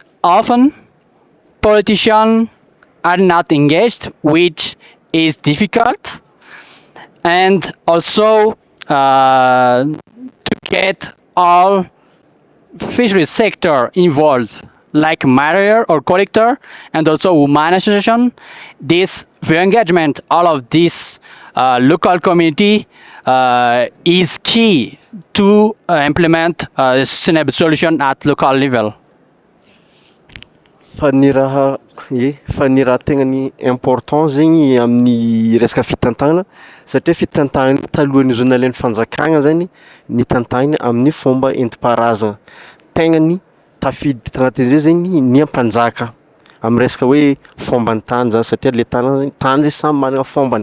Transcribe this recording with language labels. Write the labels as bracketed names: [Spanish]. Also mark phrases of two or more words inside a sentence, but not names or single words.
[English] Often politicians are not engaged, which is difficult, and also to get all fisheries sector involved, like mariner or collector, and also women association. The engagement all of this local community is key to implement a sustainable solution at local level. [Malagasy] fa ny raha tegna ny important zegny amin'ny resaka fitantagnana satria fitantagnana talohan'ny zao nalain'ny fanjakagna zany ny tantagnana amin'ny fomba enti-paharazana tegna ny tafiditra tagnatin'izay zegny ny ampanjaka amin'ny resaka hoe fomban'ny tany zany satria le tany zay samy manana fombany.